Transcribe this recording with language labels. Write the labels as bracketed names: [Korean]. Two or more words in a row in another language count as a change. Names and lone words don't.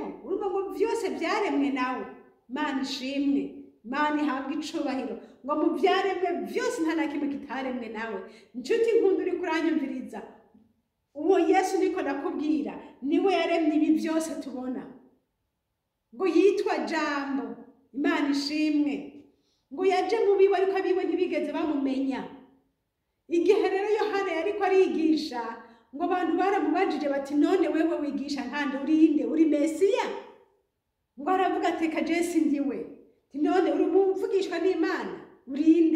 [Rundi] Urumva ngo byose byaremwe nawe. Imana ishimwe, Imana ihabwa icubahiro, ngo mu byaremwe byose nta na kimwe kitaremwe nawe. Inshuti nkunda uri kuranyumviriza, uwo Yesu niko nakubwira niwe yaremye ibi byose tubona, ngo yitwa jambo. Imana ishimwe, ngo yaje mu biwe ariko abiwe ntibigeze bamumenya. Igihe rero Yohana yariko arigisha, ngo abantu baramubajije bati none wewe wigisha nkande, urinde? Uri Mesiya? Ngo aravuga ati ka Jesu ndiwe. None uri umuvugishwa n'Imana, urinde?